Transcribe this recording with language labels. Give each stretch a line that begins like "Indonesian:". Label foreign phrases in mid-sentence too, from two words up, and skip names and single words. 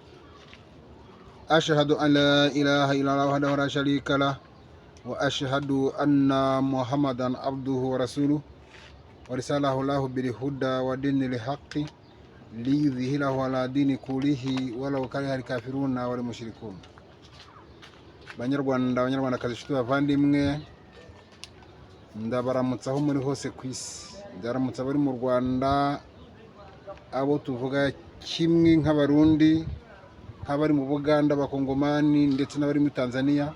Arabic: أشهد أن لا إله إلا الله وحده لا شريك له وأشهد أن محمدا عبده ورسوله ورساله الله بالهدى ودين الحق ليظهره على دين كله ولو كره الكافرون والمشركون.
Kinyarwanda: Banyarwandakazi inshuti bavandimwe, ndabaramutsa aho muri hose ku isi. Ndaramutsa abari mu Rwanda, abo tuvuga kimwe nk'abarundi, nk'abari mu Buganda, abakongomani ndetse n'abari muri Tanzania.